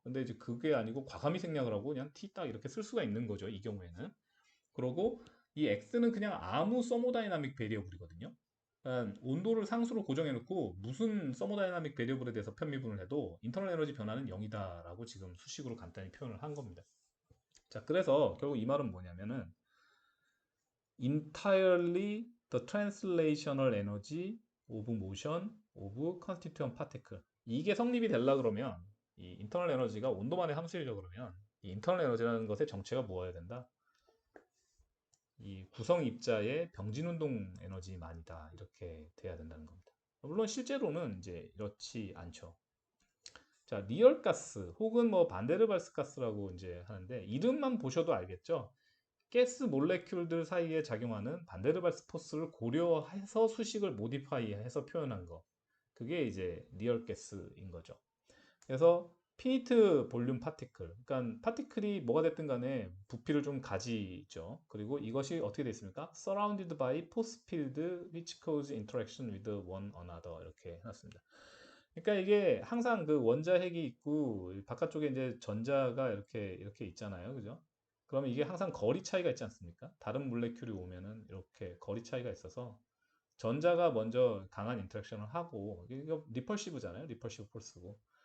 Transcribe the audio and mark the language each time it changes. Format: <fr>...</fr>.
<ko>근데 이제 그게 아니고 과감히 생략을 하고 그냥 T 딱 이렇게 쓸 수가 있는 거죠. 이 경우에는. 그러고 이 X는 그냥 아무 서모다이나믹 베리어블이거든요. 그러니까 온도를 상수로 고정해 놓고 무슨 서모다이나믹 베리어블에 대해서 편미분을 해도 인터널 에너지 변화는 0이다라고 지금 수식으로 간단히 표현을 한 겁니다. 자, 그래서 결국 이 말은 뭐냐면은</ko> <en>entirely the translational energy of motion of constituent particle.</en> <ko>이게 성립이 되려 그러면 이 인터널 에너지가 온도만의 함수이려 그러면 이 인터널 에너지라는 것의 정체가 뭐여야 된다? 이 구성 입자의 병진 운동 에너지만이다. 이렇게 돼야 된다는 겁니다. 물론 실제로는 이제 이렇지 않죠. 자, 리얼가스 혹은 뭐 반데르발스 가스라고 이제 하는데 이름만 보셔도 알겠죠? 가스 몰레큘들 사이에 작용하는 반데르발스 포스를 고려해서 수식을 모디파이해서 표현한 거. 그게 이제 리얼 가스인 거죠. 그래서 피니트 볼륨 파티클, 그러니까 파티클이 뭐가 됐든 간에 부피를 좀 가지죠. 그리고 이것이 어떻게 되어 있습니까?</ko> <en>Surrounded by force field which cause interaction with one another</en> <ko>이렇게 해놨습니다. 그러니까 이게 항상 그 원자핵이 있고 바깥쪽에 이제 전자가 이렇게 있잖아요, 그죠? 그러면 이게 항상 거리 차이가 있지 않습니까? 다른 몰레큘이 오면은 이렇게 거리 차이가 있어서 전자가 먼저 강한 인터랙션을 하고 이거 리펄시브잖아요, 리펄시브 폴스고.</ko>